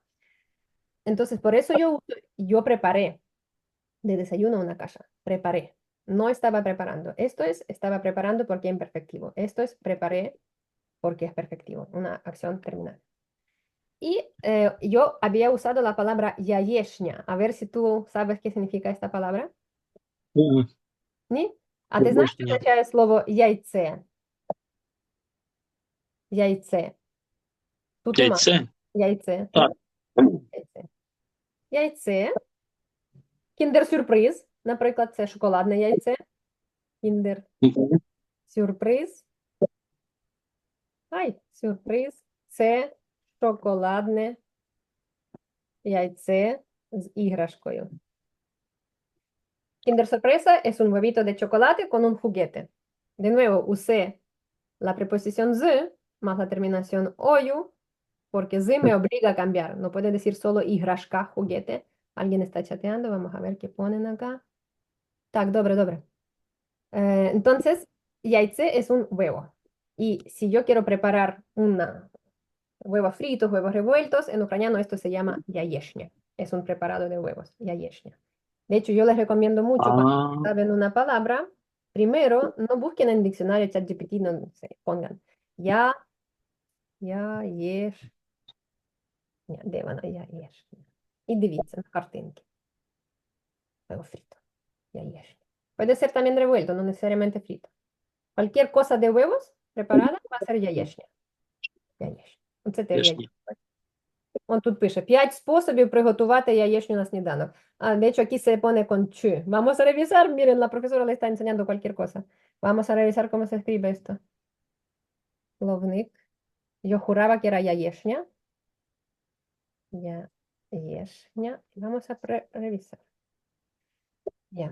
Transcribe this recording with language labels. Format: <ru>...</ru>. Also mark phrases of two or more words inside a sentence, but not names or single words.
<es>Entonces, por eso yo preparé de desayuno una kasha. Preparé. No estaba preparando. Esto es, estaba preparando porque es imperfectivo. Esto es, preparé porque es perfectivo. Una acción terminal. Y yo había usado la palabra яєшня. A ver si tú sabes qué significa esta palabra.</es> <uk>Ні? А ти знаєш, що Яєшня. означає слово яйце? Яйце. Тут нема. Яйце. Яйце. Так. Яйце. Яйце. Кіндер-сюрприз. Наприклад, це шоколадне яйце. Кіндер-сюрприз. Ай, сюрприз. Це шоколадне яйце з іграшкою.</uk> <es>Kinder sorpresa es un huevito de chocolate con un juguete. De nuevo, usé la preposición z más la terminación oyu, porque z me obliga a cambiar. No puede decir solo іграшка, juguete. Alguien está chateando, vamos a ver qué ponen acá.</es> <uk>Так, добре.</uk> <es>Entonces, яйце es un huevo. Y si yo quiero preparar huevos fritos, huevos revueltos, en ucraniano esto se llama яєшня. Es un preparado de huevos, яєшня. De hecho, yo les recomiendo mucho cuando saben una palabra, primero, no busquen en diccionario ChatGPT, no sé, pongan яєшня.</es> <uk>Де вона яєшня? І дивіться на картинки.</uk> <es>Huevo frito, яєшня. Puede ser también revuelto, no necesariamente frito. Cualquier cosa de huevos preparada va a ser яєшня.</es> <uk>Яєшня. Оце теж Яєшня. яєшня. Он тут пише 5 способів приготувати яєчню на сніданок.</uk> <es>De hecho, aquí se pone con ch. Vamos a revisar. Miren, la profesora le está enseñando cualquier cosa. Vamos a revisar cómo se escribe esto. Словник. Yo juraba que era яєшня.</es> <uk>Яєшня.</uk> <es>Vamos a revisar. Bien.</es>